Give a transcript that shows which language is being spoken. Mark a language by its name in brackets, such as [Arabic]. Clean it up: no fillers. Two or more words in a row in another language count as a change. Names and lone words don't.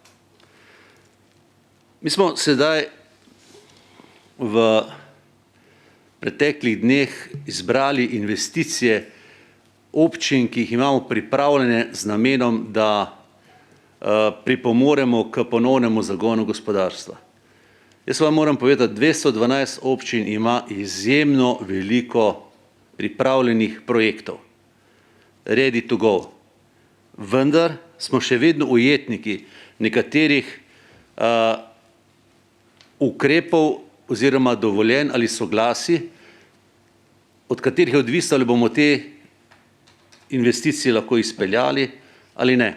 [Slovenian] Mi smo sedaj v preteklih dneh izbrali investicije občin, ki jih imamo pripravljene z namenom, da pripomoremo k ponovnemu zagonu gospodarstva. Jaz vam moram povedati, 212 občin ima izjemno veliko pripravljenih projektov, [English] ready to go. [Slovenian] Vendar smo še vedno ujetniki nekaterih ukrepov oziroma dovoljenj ali soglasi, od katerih je odvisno, ali bomo te investicije lahko izpeljali ali ne.